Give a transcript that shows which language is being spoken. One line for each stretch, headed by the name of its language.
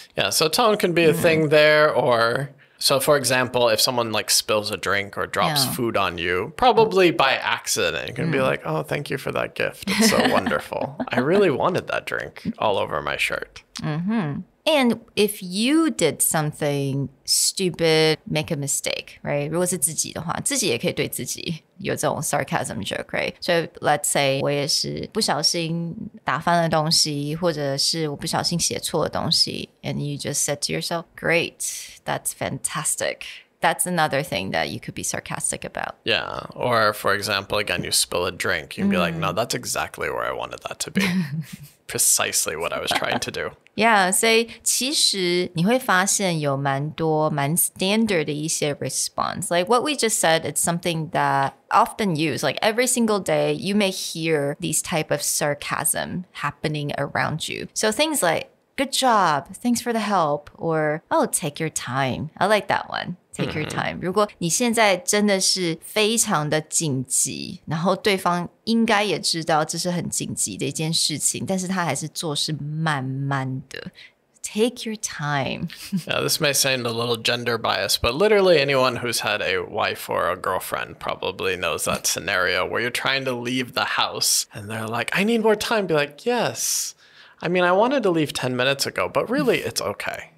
English: Yeah, so tone can be a thing there, or so for example, if someone like spills a drink or drops food on you, probably by accident, you can be like, oh, thank you for that gift. It's so wonderful. I really wanted that drink all over my shirt. And if you did something stupid, make a mistake, right?
Chinese: 如果是自己的话，自己也可以对自己有这种 sarcasm joke, right?
English: So let's say
Chinese: 我也是不小心打翻了东西，或者是我不小心写错了东西
English: and you just said to yourself, great, that's fantastic. That's another thing that you could be sarcastic about. Yeah. Or for example, again, you spill a drink. You'd be like, no, that's exactly where I wanted that to be. Precisely what I was trying to do.
Chinese: Yeah, 所以其实你会发现有蛮 standard 的一些 response.
English: Like what we just said, it's something that often used. Like every single day, you may hear these type of sarcasm happening around you. So things like, good job, thanks for the help, or, oh, take your time. I like that one. Take your time.
Chinese: 如果你现在真的是非常的紧急，然后对方应该也知道这是很紧急的一件事情，但是他还是做事慢慢的。
English: Take your time. Yeah, this may sound a little gender biased, but literally anyone who's had a wife or a girlfriend probably knows that scenario where you're trying to leave the house and they're like, I need more time. Be like, yes. I mean, I wanted to leave 10 minutes ago, but really it's okay.